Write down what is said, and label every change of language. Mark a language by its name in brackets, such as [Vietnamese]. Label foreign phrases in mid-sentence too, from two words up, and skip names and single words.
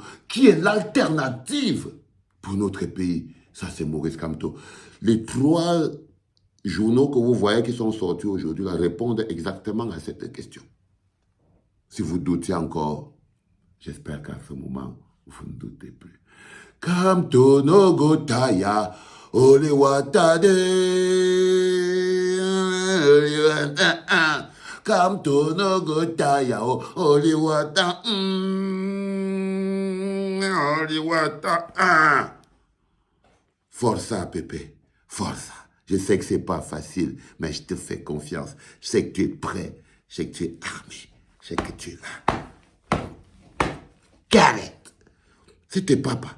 [French] Qui est l'alternative pour notre pays? Ça, c'est Maurice Kamto. Les 3 journaux que vous voyez qui sont sortis aujourd'hui répondent exactement à cette question. Si vous doutez encore, j'espère qu'à ce moment, vous ne doutez plus. Kamto no gotaya, ole watade, Kamto no gotaya, ole wata, ole wata, Força, Pépé, força. Je sais que c'est pas facile, mais je te fais confiance. Je sais que tu es prêt. Je sais que tu es armé. Je sais que tu es là. Gareth, c'était papa.